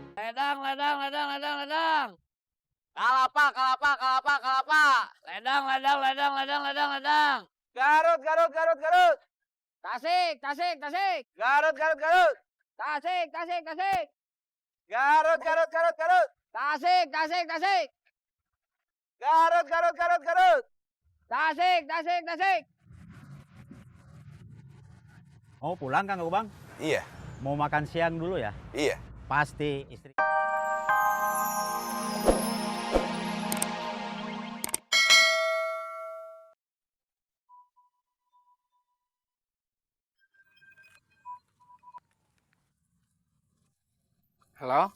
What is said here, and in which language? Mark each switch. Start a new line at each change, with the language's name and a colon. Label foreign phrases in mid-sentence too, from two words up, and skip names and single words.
Indonesian: Ledang, ledang, ledang, ledang, ledang. Kalapa, kalapa, kalapa, kalapa. Ledang, ledang, ledang, ledang, ledang, ledang. Garut, Garut, Garut, Garut. Tasik, tasik, tasik. Garut, Garut, Garut. Tasik, tasik, tasik. Garut, Garut, Garut, Garut. Tasik, tasik, tasik. Garut, Garut, Garut, Garut. Tasik, tasik, tasik. Mau pulang Kang Gobang? Iya, Mau makan siang dulu ya? iya. Pasti istri. Halo,